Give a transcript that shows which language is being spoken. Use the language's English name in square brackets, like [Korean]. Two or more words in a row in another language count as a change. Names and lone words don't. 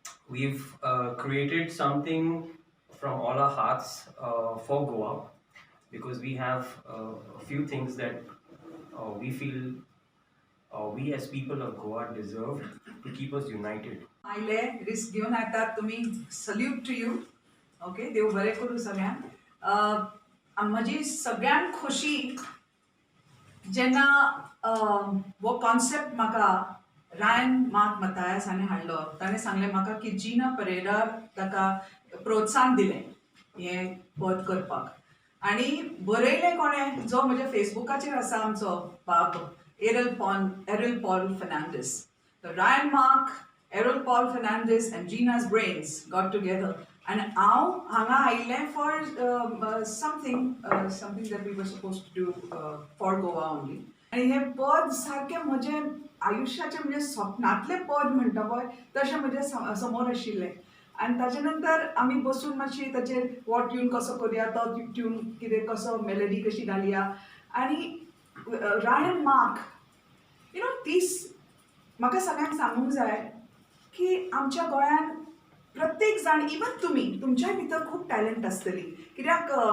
[English] We've created something from all our hearts for Goa, because we have a few things that we feel we as people of Goa deserve to keep us united. [Konkani] आयले रिस्क घेऊन येतात तुम्ही [English] salute to you okay [Konkani] देव बरें करूं सगळ्यांक म्हजी सगळ्यान खोशी जेन्ना हो कॉन्सेप्ट म्हाका रायन मार्क मतायस हाणें हाडलो ताणें सांगलें म्हाका की जिना परेरा ताका प्रोत्साहन दिलें हें पद करपाक आनी बरयलें कोणें जो म्हज्या फेसबुकाचेर आसा आमचो बाब [English] Errol Paul Fernandes Ryan Mark Errol Paul Fernandes and Gina's brains got together and [Konkani] हांव हांगा आयिल्लें [English] for something that we were supposed to do for Goa only [Konkani] आनी हें पद सारकें म्हजें आयुश्याचें म्हणजे स्वप्नांतलें पद म्हणटा पळय तशें म्हजे समोर आशिल्लें आनी ताचे नंतर आमी बसून मातशी ताचेर हो ट्यून कसो करुया तो ट्यून कितें कसो मेलडी कशी घालया आनी रायन मार्क तीस म्हाका सगळ्यांक सांगूंक जाय की आमच्या गोंयान प्रत्येक जाण इवन तुमच्या भितर खूब टॅलंट आसतली कित्याक